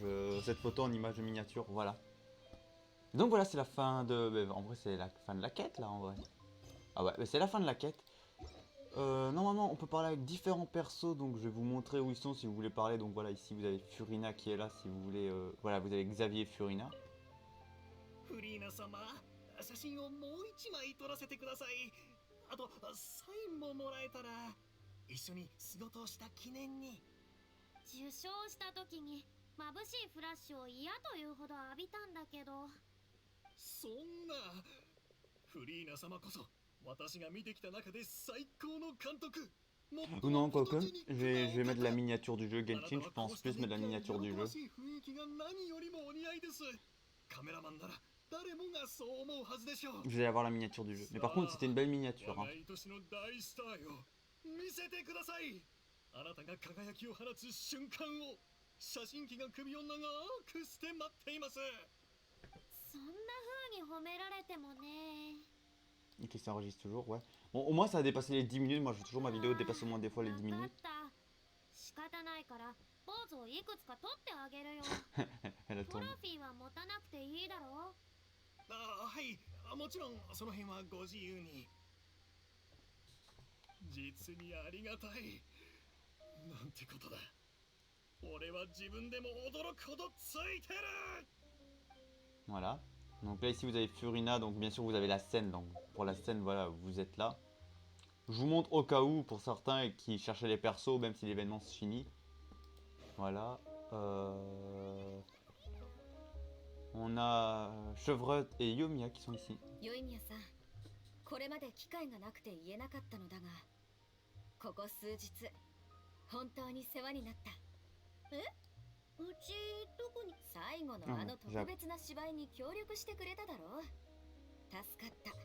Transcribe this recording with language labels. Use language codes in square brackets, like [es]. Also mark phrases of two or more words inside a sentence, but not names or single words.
[fr] cette photo en image de miniature, voilà. Donc voilà, c'est la fin de... En vrai, c'est la fin de la quête, là, en vrai. Ah ouais, mais c'est la fin de la quête. Normalement, on peut parler avec différents persos, donc je vais vous montrer où ils sont si vous voulez parler. Donc voilà, ici, vous avez Furina qui est là, si vous voulez... Voilà, vous avez Xavier Furina. [ja] フリーナ様、写真をもう一枚撮らせてください。あとサインももらえたら一緒に仕事をした記念に。受賞した時に眩しいフラッシュを嫌というほど浴びたんだけど。そんな、フリーナ様こそ私が見てきた中で最高の監督。 [fr] Ou non, quoique, je vais mettre la miniature du jeu Genshin, je pense plus mettre la miniature du jeu. [ja] カメラマンなら誰もがそう思うはずでしょう。 [fr] Vous allez avoir la miniature du jeu. Mais par contre, c'était une belle miniature. Hein. [ja] 毎年の大スターよ、見せてください。あなたが輝きを放つ瞬間を写真機が首を長くして待っています。そんな風に褒められてもね。 [fr] Ok, ça enregistre toujours, ouais. Bon, au moins, ça a dépassé les 10 minutes. Moi, je fais toujours ma vidéo dépasse au moins des fois les 10 minutes. [ja] 仕方ないからポーズをいくつか取ってあげるよ。 [fr] Elle a トロ tourné. [ja] フィーは持たなくていいだろう。はい、もちろんその辺はご自由に。実にありがたい。なんてことだ。俺は自分でも驚くほどついてる。 [fr] Voilà. Donc là, ici, vous avez Furina. Donc, bien sûr, vous avez la scène. Donc, pour la scène, voilà, vous êtes là. Je vous montre au cas où, pour certains qui cherchaient les persos, même si l'événement se finit. Voilà. On a Chevreute et Yomiya qui sont ici. [ja] ヨイミヤさん、これまで機会がなくて言えなかったのだが、ここ数日本当に世話になった。うちどこに？最後のあの特別な芝居に協力してくれただろう。助かった。